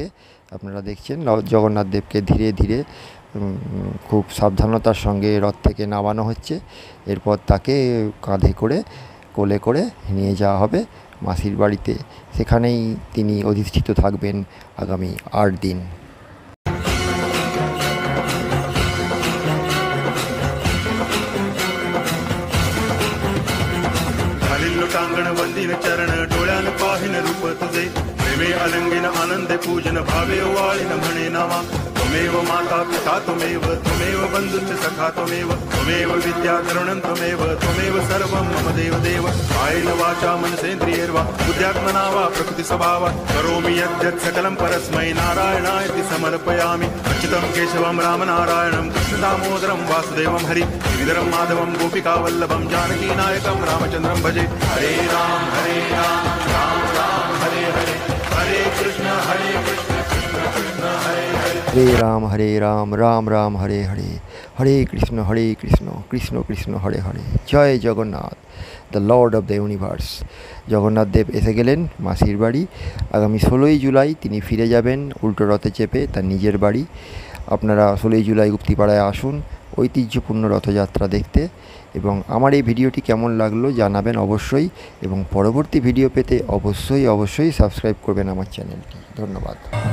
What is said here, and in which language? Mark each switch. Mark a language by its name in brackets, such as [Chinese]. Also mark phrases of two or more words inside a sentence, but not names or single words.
[Bangla] আপনারা দেখছেন জগন্নাথ দেবকে ধীরে ধীরে খুব সাবধানতার সঙ্গে রথ থেকে নামানো হচ্ছে। এরপর তাকে কাঁধে করে কোলে করে নিয়ে যাওয়া হবে মাসির বাড়িতে। সেখানেই তিনি অধিষ্ঠিত থাকবেন আগামী 8 দিন। [Marathi] टांगण वंदिन चरण डोळ्यान पाहिन रूप तुझे प्रेमे अलंगिन आनंदे पूजन भावे वाळिन म्हणे नामा [Sanskrit] त्वमेव माता पिता त्वमेव त्वमेव बंधुश्च सखा त्वमेव त्वमेव विद्या करुणं त्वमेव सर्वं मम देव देव कायेन वाचा मनसेन्द्रियैर्वा बुद्ध्यात्मना वा प्रकृति स्वभावा करोमि यद्यत् सकलं परस्मै नारायणायति समर्पयामि अच्युतं केशवं रामनारायणं कृष्णदामोदरं वासुदेवं हरि गिरिधरं माधवं गोपिकावल्लभं जानकीनायकं रामचन्द्रं भजे हरे राम राम राम हरे हरे हरे कृष्ण कृष्ण कृष्ण हरे हरे हरे राम राम राम हरे हरे हरे कृष्ण कृष्ण कृष्ण हरे हरे। जय जगन्नाथ, [English] the Lord of the Universe. [Bangla] জগন্নাথ দেব এসে গেলেন মাসির বাড়ি। আগামী 16ই জুলাই তিনি ফিরে যাবেন উল্টো রথে চেপে তার নিজের বাড়ি। আপনারা 16ই জুলাই গুপ্তিপাড়ায় আসুন ঐতিহ্যপূর্ণ রথযাত্রা দেখতে। এবং আমার এই ভিডিওটি কেমন লাগলো জানাবেন অবশ্যই, এবং পরবর্তী ভিডিও পেতে অবশ্যই সাবস্ক্রাইব করবেন আমার চ্যানেলটি।